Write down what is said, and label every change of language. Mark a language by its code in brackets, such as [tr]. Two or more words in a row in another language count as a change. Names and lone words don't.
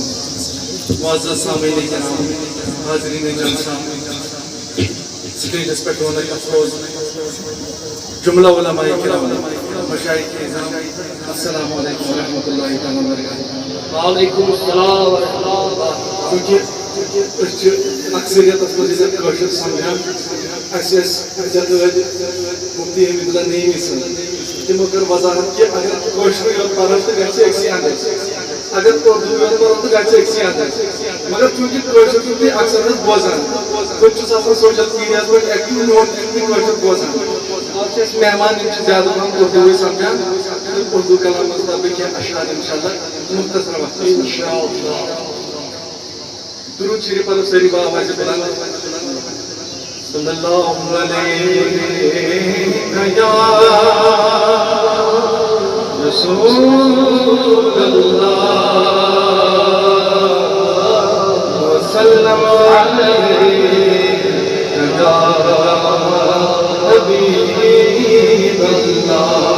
[ur] معزز سامعین کرام، حاضرین جلسہ، اسٹیجس پہ ہونے افروز جملہ علماء کرام، مشائخ اعظام، [ar] السلام علیکم ورحمۃ اللہ تعالیٰ وبرکاتہ. وعلیکم السلام ورحمۃ اللہ. [ks] چونکہ اکثریت کاشر سمجھان مفتی حمید اللہ نعیمی صاحب تمو کر وضاحت کہ اگر کاشر یوت پرن تو گژھِ أکسٕے انداز، اگر اردو یوت پرن تو گژھِ أکسٕے انداز. مگر چونکہ کاشر چھُ تُہۍ اکثر بوزان، بہٕ چھُس آسان سوشل میڈیاہس پٮ۪ٹھ ایکٹیو، میون تہِ چھُ تُہۍ کاشر بوزان. آز چھِ اَسہِ مہمان یِم چھِ زیادٕ پہم اردوٗوٕے سمجھان تہٕ اردو کلام منٛز دَپہٕ بہٕ کینٛہہ اشعار انشاءاللہ مختصر وقتس منٛز. انشاءاللہ. [ur] درود شریف پڑھو سٲری بآواز بلند. [ar] صلی اللہ علیہ یا رسول اللہ وسلم علیہ یا حبیب اللہ.